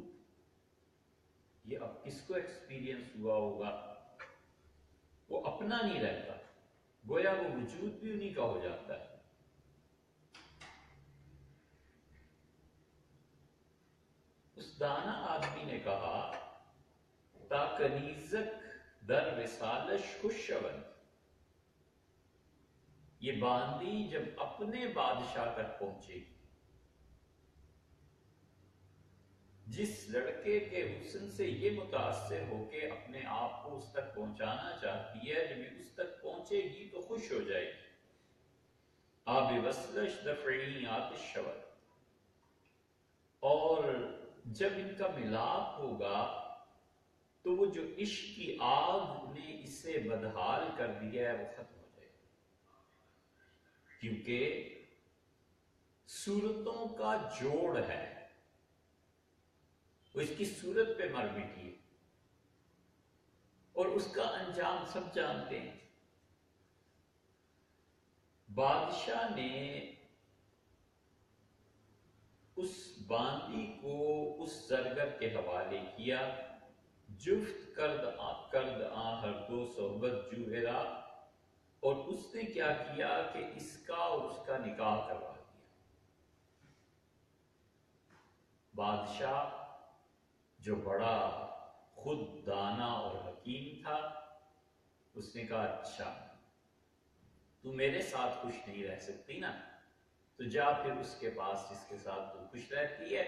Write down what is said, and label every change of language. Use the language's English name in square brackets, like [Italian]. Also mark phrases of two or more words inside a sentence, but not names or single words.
[Urdu] یہ اب کس کو ایکسپیرینس ہوا ہوگا، وہ اپنا نہیں رہتا، گویا وہ وجود بھی انہی کا ہو جاتا ہے. اس دانا آدمی نے کہا [Persian] تا کنیزک در وصالش خوش شود. [Urdu] یہ باندی جب اپنے بادشاہ تک پہنچے گی، جس لڑکے کے حسن سے یہ متاثر ہو کے اپنے آپ کو اس تک پہنچانا چاہتی ہے، جب یہ اس تک پہنچے گی تو خوش ہو جائے گی. [Persian] آب وصلش دفعی آتش شود. [Urdu] اور جب ان کا ملاپ ہوگا تو وہ جو عشق کی آگ نے اسے بدحال کر دیا ہے وہ ختم ہو جائے گا، کیونکہ صورتوں کا جوڑ ہے، وہ اس کی صورت پہ مر بیٹھی ہے، اور اس کا انجام سب جانتے ہیں. بادشاہ نے اس باندی کو اس زرگر کے حوالے کیا. [Persian] جفت کرد آن ہر دو صحبت جوہرا. [Urdu] اور اس نے کیا کیا کہ اس کا اور اس کا نکاح کروا دیا. بادشاہ جو بڑا خود دانا اور حکیم تھا، اس نے کہا اچھا تو میرے ساتھ خوش نہیں رہ سکتی نا، تو جا پھر اس کے پاس جس کے ساتھ تو خوش رہتی ہے۔